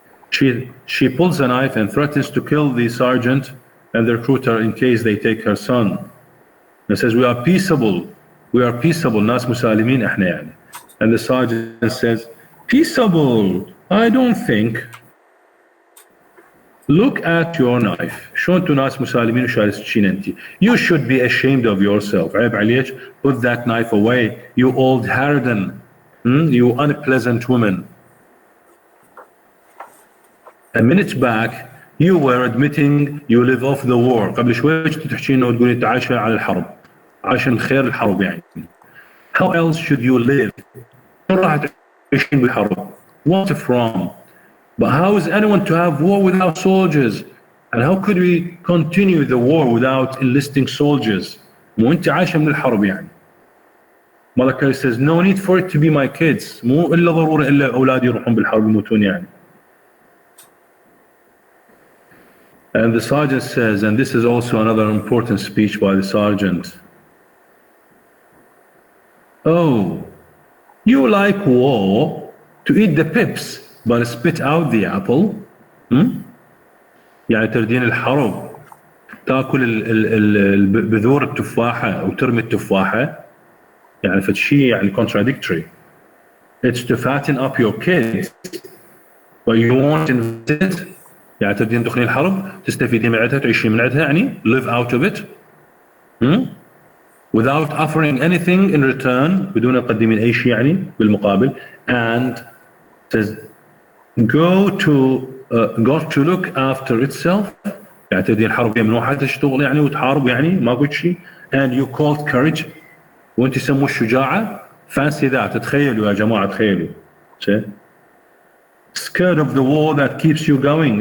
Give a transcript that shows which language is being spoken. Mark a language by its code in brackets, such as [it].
[en] She pulls a knife and threatens to kill the sergeant and the recruiter in case they take her son. And says, we are peaceable. We are peaceable. [ar] ناس مسالمين احنا يعني. [en] And the sergeant says, peaceable? I don't think. Look at your knife. [ar] شو انتوا ناس مسالمين وشايلين انت. [en] You should be ashamed of yourself. [ar] عيب عليك. [en] Put that knife away. You old harridan. You unpleasant woman. A minute back you were admitting you live off the war. [ar] قبل شوي كنت تحكين انه تقولي انت عايشة على الحرب. عايشة من خير الحرب يعني. [en] How else should you live? [ar] راح تعيشين بالحرب. [en] What from? But how is anyone to have war without soldiers? And how could we continue the war without enlisting soldiers? [ar] مو انت عايشة من الحرب يعني. [en] Mother Courage says no need for it to be my kids. [ar] مو إلا ضروري إلا أولادي يروحون بالحرب يموتون يعني. [en] And the sergeant says, and this is also another important speech by the sergeant. Oh, you like war to eat the pips but spit out the apple? [ar] يعني تردين الحرب تاكل بذور التفاحة وترمي التفاحة يعني فشي يعني contradictory. [en] It's to fatten up your kids but you won't invest it. [ar] يعني تردين تدخلين الحرب تستفيدين من عدها تعيشين من عدها يعني [en] live out of it without offering anything in return [ar] بدون أن تقدمين أي شيء يعني بالمقابل. [en] And says got to look after itself. [ar] يعني تردين الحرب من واحد تشتغل يعني وتحارب يعني ما قلت شيء. [en] And you called courage [ar] وانت يسموه الشجاعة. [en] fancy that. [ar] تخيلوا يا جماعة تخيلوا. [en] Scared of the war that keeps you going.